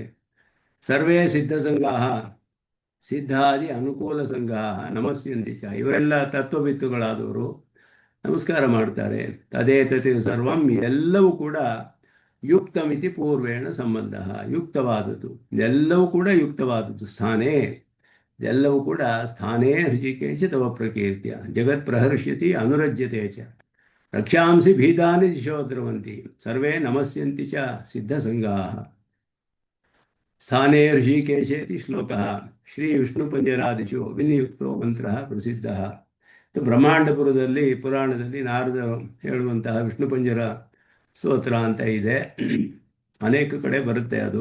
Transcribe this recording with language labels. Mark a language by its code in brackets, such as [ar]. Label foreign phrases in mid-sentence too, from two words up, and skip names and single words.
[sa] ಸರ್ವೇ ಸಿದ್ಧಸಂಗಾಹ ಸಿದ್ಧಾದಿ ಅನುಕೂಲ ಸಂಗಾಹ ನಮಸ್ಯಂತಿ ಚ, [kn] ಇವರೆಲ್ಲ ತತ್ವವಿತ್ತುಗಳಾದವರು ನಮಸ್ಕಾರ ಮಾಡ್ತಾರೆ. [sa] ತದೇತತಿ ಸರ್ವಂ, [kn] ಎಲ್ಲವೂ ಕೂಡ [sa] ಯುಕ್ತಮಿತಿ ಪೂರ್ವೇಣ ಸಂಬಂಧ, [kn] ಯುಕ್ತವಾದದ್ದು ಎಲ್ಲವೂ ಕೂಡ ಯುಕ್ತವಾದದ್ದು. [sa] ಸ್ಥಾನೇ, [kn] ಎಲ್ಲವೂ ಕೂಡ [sa] ಸ್ಥಾನೇ ಹೃಷಿಕೇಶ ತವ ಪ್ರಕೀರ್ತಿಯ ಜಗತ್ ಪ್ರಹರ್ಷ್ಯತಿ ಅನುರಜ್ಯತೆ ಚ, ರಕ್ಷಾಂಸಿ ಭೀತಾನಿ ದಿಶೋ ದ್ರವಂತಿ ಸರ್ವೇ ನಮಸ್ಯಂತಿ ಚ ಸಿದ್ಧಸಂಗಾಹ. ಸ್ಥಾನೇ ಋಷಿಕೇಶೇತಿ ಶ್ಲೋಕಃ ಶ್ರೀ ವಿಷ್ಣು ಪಂಜರಾದಿಶು ವಿನಿಯುಕ್ತೋ ಮಂತ್ರ ಪ್ರಸಿದ್ಧ. [kn] ಬ್ರಹ್ಮಾಂಡಪುರದಲ್ಲಿ ಪುರಾಣದಲ್ಲಿ ನಾರದ ಹೇಳುವಂತಹ ವಿಷ್ಣು ಪಂಜರ ಸ್ತೋತ್ರ ಅಂತ ಇದೆ, ಅನೇಕ ಕಡೆ ಬರುತ್ತೆ ಅದು.